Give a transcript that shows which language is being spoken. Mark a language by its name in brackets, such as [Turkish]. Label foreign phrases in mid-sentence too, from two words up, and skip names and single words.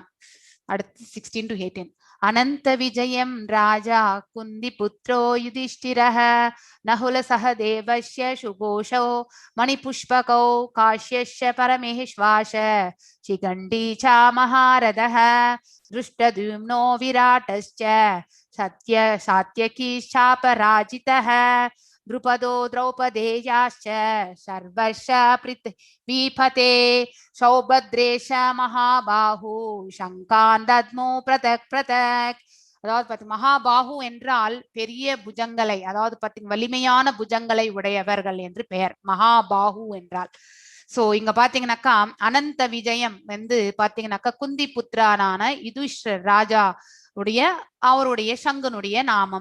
[Sanskrit] அடுத்து 16 to 18. अनन्त विजयं राजा कुन्ती पुत्रो युधिष्ठिरः नकुल सहदेवस्य सुघोषो मणिपुष्पको काश्यस्य परमेष्वास शिखण्डी च महारथः धृष्टद्युम्नो विराटस्य सात्यकी चापराजितः द्रुपदो द्रौपदेयाश्च सर्वश पृथ्वीपते सौभद्रेश महाबाहु शङ्कान् दद्मो पृथक् पृथक्. [Tamil] அதாவது பாத்தீங்க மகாபாகு என்றால் பெரிய புஜங்களை, அதாவது பாத்தீங்க வலிமையான புஜங்களை உடையவர்கள் என்று பெயர் மகாபாகு என்றால். சோ இங்க பாத்தீங்கன்னாக்கா அனந்த விஜயம் வந்து பாத்தீங்கன்னாக்கா குந்தி புத்திரானான யுதிஷ்டிரர் ராஜா உடைய அவருடைய சங்கனுடைய நாமம்.